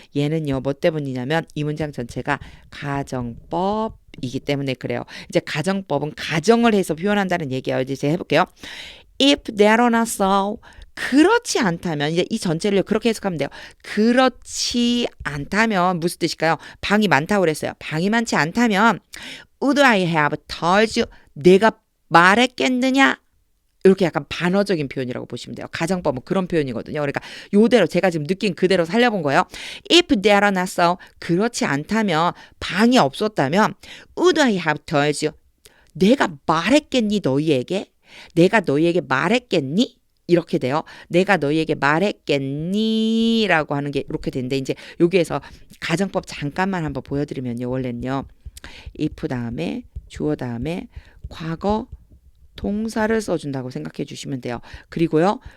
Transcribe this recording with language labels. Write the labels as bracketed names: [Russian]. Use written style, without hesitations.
[Korean] 얘는요 뭐 때문이냐면 이 문장 전체가 가정법이기 때문에 그래요. 이제 가정법은 가정을 해서 표현한다는 얘기예요. 이제 제가 해볼게요. [English] If that were not so, [Korean] 그렇지 않다면 이제 이 전체를 그렇게 해석하면 돼요. 그렇지 않다면 무슨 뜻일까요? 방이 많다고 그랬어요. 방이 많지 않다면 [English] would I have told you? [Korean] 내가 말했겠느냐? 이렇게 약간 반어적인 표현이라고 보시면 돼요. 가정법은 그런 표현이거든요. 그러니까 요대로 제가 지금 느낀 그대로 살려본 거예요. [English] If that were not so, [Korean] 그렇지 않다면 방이 없었다면 [English] would I have told you? [Korean] 내가 말했겠니 너희에게? 내가 너희에게 말했겠니? 이렇게 돼요. 내가 너희에게 말했겠니? 라고 하는 게 이렇게 되는데 이제 여기에서 가정법 잠깐만 한번 보여드리면요. 원래는요. if 다음에 주어 다음에 과거 동사를 써준다고 생각해 주시면 돼요. 그리고요.